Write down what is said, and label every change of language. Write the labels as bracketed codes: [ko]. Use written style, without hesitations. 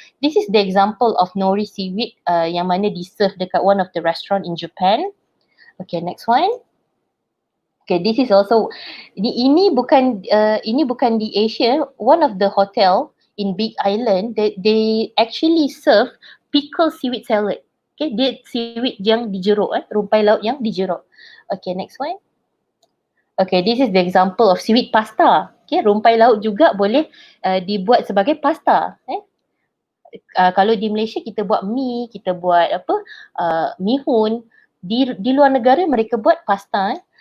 [en] This is the example of nori seaweed [ms] yang mana di-serve dekat [en] one of the restaurant in Japan. Okay, next one. Okay, this is also, [ms] ini bukan di Asia. [en] One of the hotel in Big Island, they actually serve pickle seaweed salad. [ms] Okay, dia seaweed yang dijeruk, rumpai laut yang dijeruk. [en] Okay, next one. Okay, this is the example of seaweed pasta. [ms] Okay, rumpai laut juga boleh dibuat sebagai pasta. Kalau di Malaysia kita buat mi, kita buat mihun. Di luar negara mereka buat pasta.